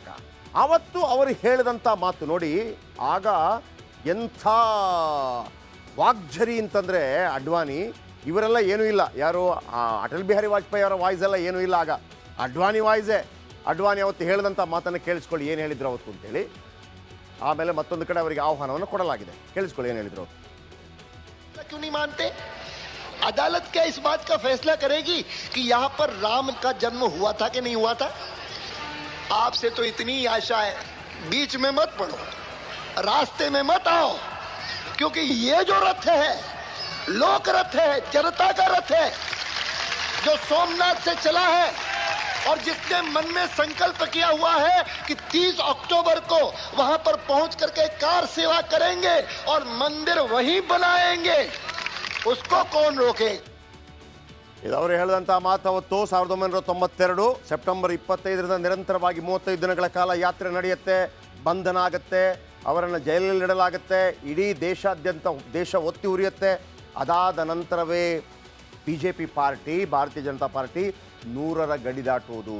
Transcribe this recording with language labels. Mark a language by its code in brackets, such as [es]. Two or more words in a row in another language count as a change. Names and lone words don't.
[kn] ಆವತ್ತು ಅವರು ಹೇಳಿದಂಥ ಮಾತು ನೋಡಿ, ಆಗ ಎಂಥ ವಾಗ್ಝರಿ ಅಂತಂದರೆ ಅಡ್ವಾಣಿ ಇವರೆಲ್ಲ ಏನೂ ಇಲ್ಲ, ಯಾರು ಅಟಲ್ ಬಿಹಾರಿ ವಾಜಪೇಯಿ ಅವರ ವಾಯ್ಸ್ ಎಲ್ಲ ಏನೂ ಇಲ್ಲ, ಆಗ ಅಡ್ವಾಣಿ ವಾಯ್ಸೇ. ಅಡ್ವಾಣಿ ಅವತ್ತು ಹೇಳಿದಂಥ ಮಾತನ್ನು ಕೇಳಿಸ್ಕೊಳ್ಳಿ ಏನು ಹೇಳಿದ್ರು ಅವತ್ತು ಅಂತೇಳಿ. ಆಮೇಲೆ ಮತ್ತೊಂದು ಕಡೆ ಅವರಿಗೆ ಆಹ್ವಾನವನ್ನು ಕೊಡಲಾಗಿದೆ, ಕೇಳಿಸ್ಕೊಳ್ಳಿ ಏನು ಹೇಳಿದ್ರು ಅವತ್ತು. [hi] क्यों नहीं मानते? अदालत क्या इस बात का फैसला करेगी कि यहाँ पर राम का जन्म हुआ था कि नहीं हुआ था? आपसे तो इतनी आशा है, बीच में मत पड़ो, रास्ते में मत आओ, क्योंकि ये जो रथ है लोक रथ है, जनता का रथ है, जो सोमनाथ से चला है और जिसने मन में संकल्प किया हुआ है कि 30 अक्टूबर को वहां पर पहुंच करके कार सेवा करेंगे और मंदिर वहीं बनाएंगे, उसको कौन रोके? [kn] ಅವರು ಹೇಳಿದಂಥ ಮಾತು ಅವತ್ತು 1992 ಸೆಪ್ಟೆಂಬರ್ 25ರಿಂದ ನಿರಂತರವಾಗಿ 35 ದಿನಗಳ ಕಾಲ ಯಾತ್ರೆ ನಡೆಯುತ್ತೆ, ಬಂಧನ ಆಗುತ್ತೆ, ಅವರನ್ನು ಜೈಲಲ್ಲಿ ಇಡಲಾಗುತ್ತೆ, ಇಡೀ ದೇಶಾದ್ಯಂತ ದೇಶ ಒತ್ತಿ ಉರಿಯುತ್ತೆ. ಅದಾದ ನಂತರವೇ BJP ಪಾರ್ಟಿ, ಭಾರತೀಯ ಜನತಾ ಪಾರ್ಟಿ 100ರ ಗಡಿ ದಾಟುವುದು.